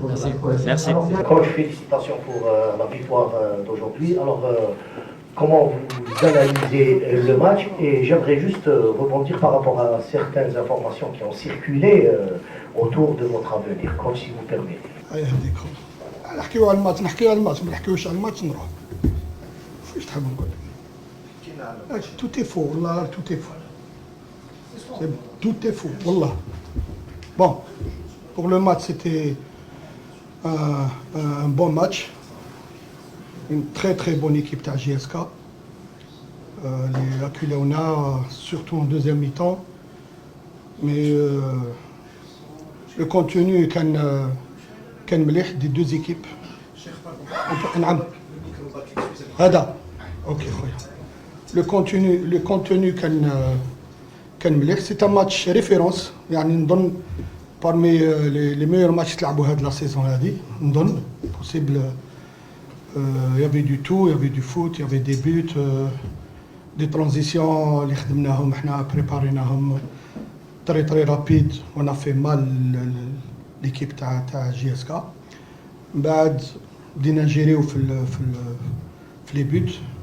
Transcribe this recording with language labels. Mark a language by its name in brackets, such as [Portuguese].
[French] Coach, félicitations pour la victoire d'aujourd'hui. Alors, comment vous analysez le match? Et j'aimerais juste rebondir par rapport à certaines informations qui ont circulé autour de votre avenir, coach, si vous permettez. [Arabic] نحكيو على الماتش ما نحكيوش على الماتش نروح. واش تحب نقول لك؟ [French] tout est faux والله tout est faux. Tout est faux والله. Bon, pour le match c'était un bon match. Une très bonne équipe de JSK. Les Akulona, surtout en deuxième mi-temps. Mais le contenu [Arabic] كان مليح [French] des deux équipes. [Arabic] نعم. هذا. OK خويا. [French] Le contenu [Arabic] كان مليح. [French] C'est un match référence. [Arabic] يعني نظن [French] parmi les meilleurs matchs [Arabic] تلعبوا هذه [French] la saison هذه. نظن possible. Il y avait du tout, il y avait du foot, il y avait des buts, des transitions [Arabic] اللي خدمناهم احنا [French] préparيناهم très rapide. On a fait mal l'équipe تاع JSK. [Arabic] من بعد بدينا نجيريو في [French] les buts.